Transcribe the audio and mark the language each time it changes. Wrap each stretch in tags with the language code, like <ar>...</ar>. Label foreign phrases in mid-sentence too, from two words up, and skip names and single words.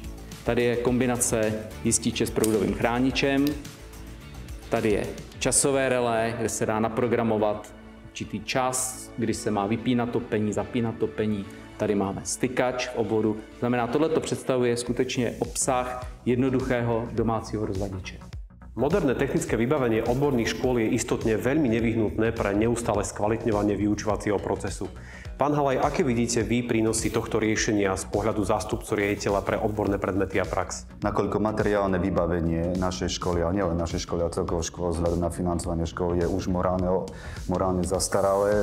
<cs>Tady je kombinace jističe s proudovým chráničem. Tady je časové relé, kde se dá naprogramovat určitý čas, kdy se má vypínat topení, zapínat topení. Tady máme stykač v obvodu. Znamená, tohleto představuje skutečně obsah jednoduchého domácího rozvaděče.</cs> <sk>Moderné technické vybavenie odborných škôl je istotne veľmi nevyhnutné pre neustále skvalitňovanie vyučovacieho procesu. Pán Halaj, aké vidíte vy prínosy tohto riešenia z pohľadu zástupcu riaditeľa pre odborné predmety a prax? Nakoľko materiálne vybavenie našej školy, a nielen našej školy, ale celkovo škôl vzhľadom na financovanie škôl je už morálne zastaralé.</sk>